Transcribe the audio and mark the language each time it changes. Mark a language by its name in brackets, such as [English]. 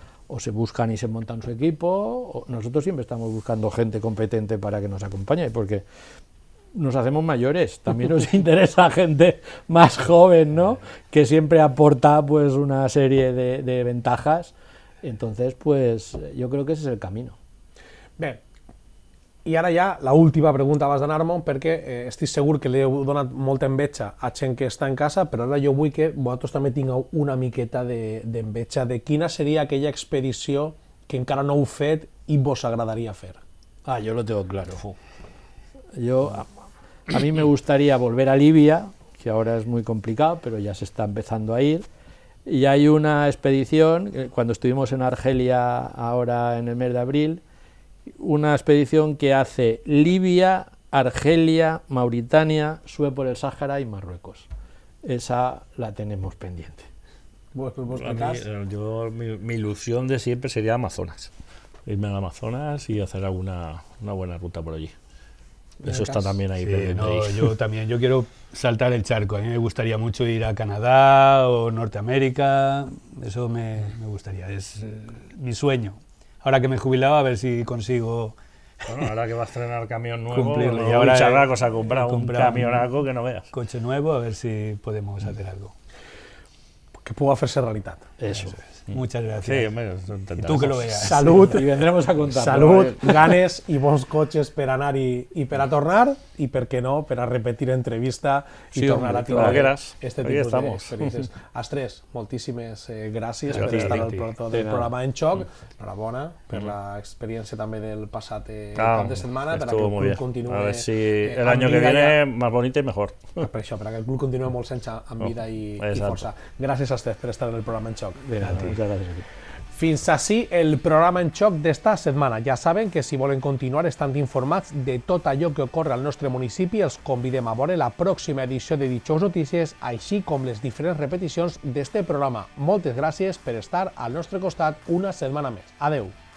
[Spanish] o se buscan y se montan su equipo, o nosotros siempre estamos buscando gente competente para que nos acompañe, porque nos hacemos mayores, también nos interesa gente más joven, ¿no? Que siempre aporta pues una serie de ventajas, entonces pues yo creo que ese es el camino. [Catalan] Bé, i ara ja l'última pregunta abans d'anar-me'n, perquè estic segur que li heu donat molta enveja a gent que està en casa, però ara jo vull que vosaltres també tingueu una miqueta d'enveja de quina seria aquella expedició que encara no heu fet i vos agradaria fer. [Spanish] Ah, yo lo tengo claro. A mí me gustaría volver a Libia, que ahora es muy complicado, pero ya se está empezando a ir. Y hay una expedición, cuando estuvimos en Argelia ahora en el mes de abril, una expedición que hace Libia, Argelia, Mauritania, sube por el Sáhara y Marruecos. Esa la tenemos pendiente. Mi ilusión de siempre sería Amazonas. Irme al Amazonas y hacer una buena ruta por allí. Eso está también ahí. Sí, yo también, yo quiero saltar el charco. A mí me gustaría mucho ir a Canadá o Norteamérica. Eso me gustaría, es mi sueño. Ahora que me he jubilado, a ver si consigo... Bueno, ahora que va a estrenar camión nuevo, cumplirlo. Y ahora Charracos ha comprado un camionaco que no veas. Coche nuevo, a ver si podemos hacer algo. Que pueda hacerse realidad. Eso. Muchas gracias. Sí, hombre, y tú que lo veas. [Catalan] Salut. [Spanish] Y vendremos a contar. [Catalan] Salut, ganes i bons cotxes per anar i per a tornar, i per què no, per a repetir entrevista i tornar a tindre este tipus d'experiències. Als tres, moltíssimes gràcies per estar al programa En Xoc. Enhorabona per l'experiència també del passat cap de setmana, per a que el club continuï... [Spanish] A ver si el año que viene más bonito y mejor. [Catalan] Per això, per a que el club continuï molt sense amb vida i força. Gràcies als tres per estar en el programa En Xoc. Fins així el programa En Xoc d'esta setmana. Ja saben que si volen continuar estant informats de tot allò que ocorre al nostre municipi, els convidem a veure la pròxima edició de Dijous Notícies, així com les diferents repeticions d'este programa. Moltes gràcies per estar al nostre costat una setmana més. Adeu.